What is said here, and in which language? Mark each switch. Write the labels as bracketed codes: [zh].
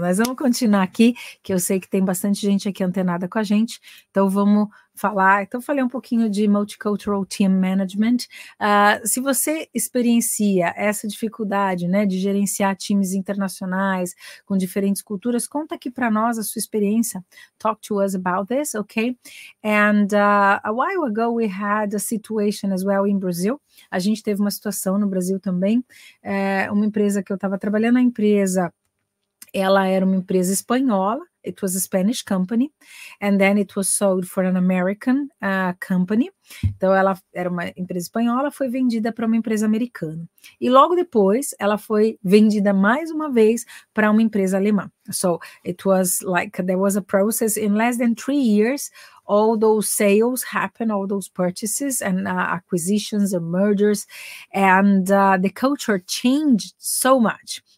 [pt] Nós vamos continuar aqui, que eu sei que tem bastante gente aqui antenada com a gente, então vamos falar. Então, falei um pouquinho de Multicultural Team Management. Se você experiencia essa dificuldade, né, de gerenciar times internacionais com diferentes culturas, conta aqui para nós a sua experiência. [en] Talk to us about this, okay? And a while ago we had a situation as well in Brazil. [pt] A gente teve uma situação no Brasil também, uma empresa que eu estava trabalhando, a empresa, ela era uma empresa espanhola. [en] It was a Spanish company, and then it was sold for an American company. [pt] Então, ela era uma empresa espanhola, foi vendida para uma empresa americana. E logo depois, ela foi vendida mais uma vez para uma empresa alemã. [en] So, it was like, there was a process in less than 3 years, all those sales happen, all those purchases and acquisitions and mergers, and the culture changed so much.